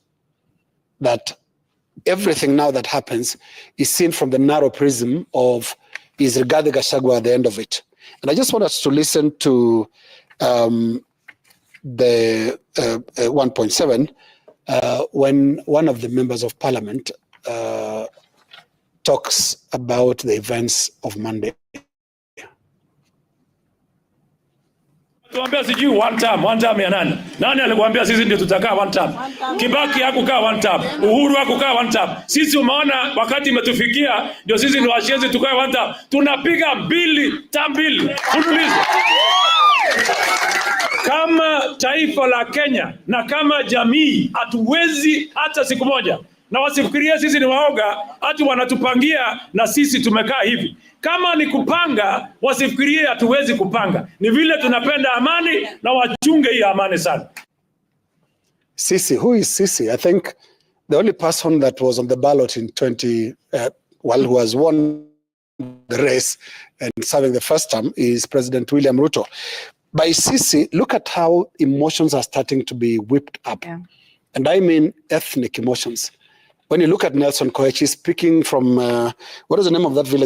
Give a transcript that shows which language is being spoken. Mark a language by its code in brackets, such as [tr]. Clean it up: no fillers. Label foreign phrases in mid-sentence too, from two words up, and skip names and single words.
[en] That everything now that happens is seen from the narrow prism of, is Rigathi Gachagua at the end of it? And I just want us to listen to the 1.7 when one of the members of parliament talks about the events of Monday. [sw] Tuambia sijui [en] one term [sw] ya nani? Nani alikuambia sisi ndio tutakaa [en] one term? [sw] Kibaki hakukaa [en] one term, [sw] Uhuru hakukaa [en] one term. [sw] Sisi umeona wakati imetufikia ndio sisi ndio washenzi tukae [en] one term. [sw] Tunapiga term mbili. Fululizo. Kama taifa la Kenya na kama jamii hatuwezi hata siku moja. Na wasifikirie sisi ni waoga, hati wanatupangia na sisi tumekaa hivi. Kama ni kupanga, wasifikirie hatuwezi kupanga. Ni vile tunapenda amani na wachunge hii amani sana. Sisi, [en] who is Sisi? I think the only person that was on the ballot in who has won the race and serving the first term is President William Ruto. By Sisi, look at how emotions are starting to be whipped up. Yeah. And I mean ethnic emotions. When you look at Nelson Koech, he's speaking from, what is the name of that village?